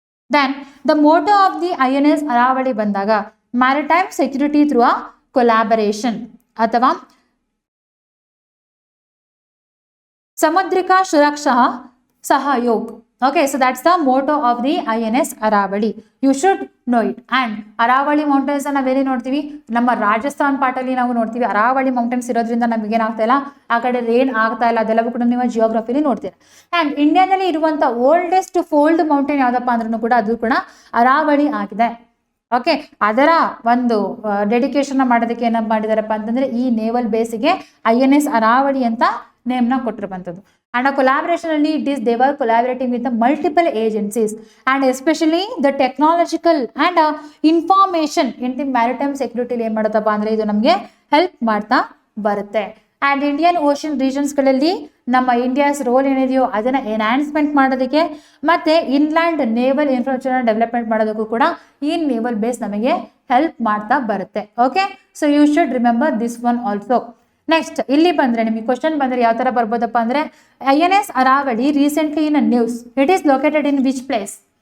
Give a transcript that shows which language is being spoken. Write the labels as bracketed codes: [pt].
[en] Then the motto of the INS Aravali ಬಂದಾಗ maritime security through a collaboration ಅಥವಾ ಸಮುದ್ರಿಕಾ ಸುರಕ್ಷಾ ಸಹಯೋಗ್. Okay, so that's the motto of the INS Aravali. You should know it. [kn] And Aravalli mountains ನಾವೇನೇ ನೋಡ್ತೀವಿ, ನಮ್ಮ ರಾಜಸ್ಥಾನ್ ಪಾರ್ಟಲ್ಲಿ ನಾವು ನೋಡ್ತೀವಿ Aravalli mountains ಇರೋದ್ರಿಂದ ನಮಗೇನಾಗ್ತಾ ಇಲ್ಲ, ಆ ಕಡೆ ರೇನ್ ಆಗ್ತಾ ಇಲ್ಲ, ಅದೆಲ್ಲವೂ ಕೂಡ ನೀವು ಜಿಯೋಗ್ರಫಿಲಿ ನೋಡ್ತೀರಾ. ಆ್ಯಂಡ್ ಇಂಡಿಯಾದಲ್ಲಿ ಇರುವಂಥ ಓಲ್ಡೆಸ್ಟ್ ಫೋಲ್ಡ್ ಮೌಂಟೇನ್ ಯಾವುದಪ್ಪ ಅಂದ್ರೂ ಕೂಡ ಅದು ಕೂಡ ಅರಾವಳಿ ಆಗಿದೆ. ಓಕೆ, ಅದರ ಒಂದು ಡೆಡಿಕೇಶನ್ ಮಾಡೋದಕ್ಕೆ ಏನಪ್ಪ ಮಾಡಿದಾರಪ್ಪ ಅಂತಂದ್ರೆ ಈ ನೇವಲ್ ಬೇಸಿಗೆ INS ಅರಾವಳಿ ಅಂತ ನೇಮ್ನ ಕೊಟ್ಟಿರುವಂಥದ್ದು. [en] And a collaboration only, it is they were collaborating with the multiple agencies and especially the technological and information in the maritime security [kn] ಏನು ಮಾಡುತ್ತಪ್ಪ ಅಂದರೆ ಇದು ನಮಗೆ ಹೆಲ್ಪ್ ಮಾಡ್ತಾ ಬರುತ್ತೆ. ಆ್ಯಂಡ್ ಇಂಡಿಯನ್ ಓಷನ್ ರೀಜನ್ಸ್ಗಳಲ್ಲಿ ನಮ್ಮ ಇಂಡಿಯಾಸ್ ರೋಲ್ ಏನಿದೆಯೋ ಅದನ್ನು ಎನ್ಹಾನ್ಸ್ಮೆಂಟ್ ಮಾಡೋದಕ್ಕೆ ಮತ್ತು ಇನ್ಲ್ಯಾಂಡ್ ನೇವಲ್ ಇನ್ಫ್ರಾಸ್ಟ್ರಕ್ಚರ್ನ ಡೆವಲಪ್ಮೆಂಟ್ ಮಾಡೋದಕ್ಕೂ ಕೂಡ ಈ ನೇವಲ್ ಬೇಸ್ ನಮಗೆ ಹೆಲ್ಪ್ ಮಾಡ್ತಾ ಬರುತ್ತೆ. [en] Okay, so you should remember this one also. Next [kn] ಇಲ್ಲಿ ಬಂದರೆ ನಿಮಗೆ ಕ್ವಶನ್ ಬಂದರೆ ಯಾವ ಥರ ಬರ್ಬೋದಪ್ಪ ಅಂದರೆ [en] INS Aravali recently in news, it is located in which place?